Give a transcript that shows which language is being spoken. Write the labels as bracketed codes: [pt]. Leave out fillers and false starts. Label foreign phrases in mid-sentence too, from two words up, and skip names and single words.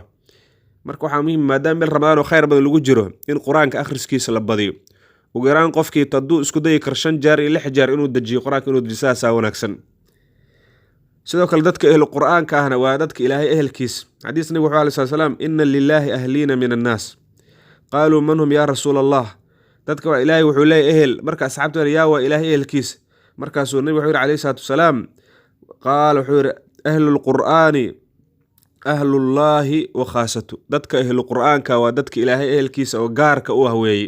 [so] marka waxaa muhiim maadaama bil ramadaan oo khayr badan lagu jiro in qur-aanka akhriskiisa la badiyo. ugu yaraan qofkii hadduu isku dayi karo 5 jeer iyo 6 jeer inuu dejiyo qur-aanka inuu dejiyo saasaa wanaagsan. sidoo kale dadka ehlu qur-aanka ahna waa dadka ilaahay ehelkiis. xadiis nabiga wuxuu [ar] عليه السلام إن لله أهلين من الناس قالوا من هم يا رسول الله. [so] dadka waa ilaahay wuxuu leeyahay ehel marka asxaabtu yaa waa ilaahay ehelkiis. markaasuu nabiga wuxuu yiri [ar] عليه الصلاة والسلام قال [so] wuxuu yiri [ar] أهل القرآن أهل الله وخاصته. [so] dadka ehlu qur-aanka waa dadka ilaahay ehelkiisa oo gaarka u ah weeye.